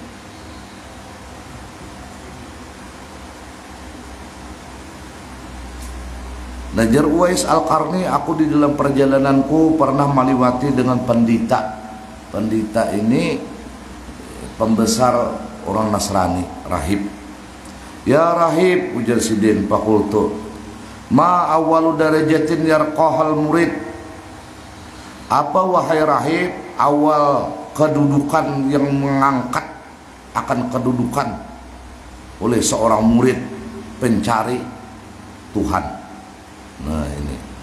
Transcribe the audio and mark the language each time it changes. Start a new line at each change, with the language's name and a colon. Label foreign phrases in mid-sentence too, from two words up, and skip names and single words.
Indonesian: Najar Uwais Al-Qarni, aku di dalam perjalananku pernah melewati dengan pendeta. Pendeta ini pembesar orang Nasrani, rahib.
Arabic: يا راهب,
Banjar: ujar Sidin, fakultu,
Arabic: ما أول درجة يرقاها المريد.
Indonesian: Apa wahai rahib awal kedudukan yang mengangkat akan kedudukan oleh seorang murid pencari Tuhan.
Banjar: Nah ini.